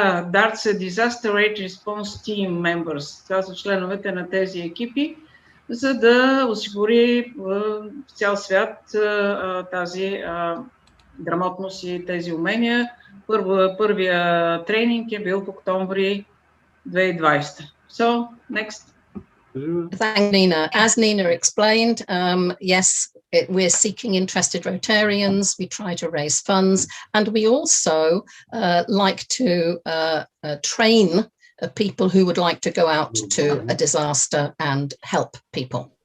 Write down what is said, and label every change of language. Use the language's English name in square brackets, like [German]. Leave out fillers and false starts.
[Bulgarian] Дартс е [English] Disaster Aid Response Team Members. [Bulgarian] Това са членовете на тези екипи, за да осигури в цял свят тази грамотност и тези умения. Първия тренинг е бил в октомври 2020. [English] So, next. Thank Nina. As Nina explained, yes, we're seeking interested Rotarians. We try to raise funds, and we also like to train people who would like to go out to a disaster and help people.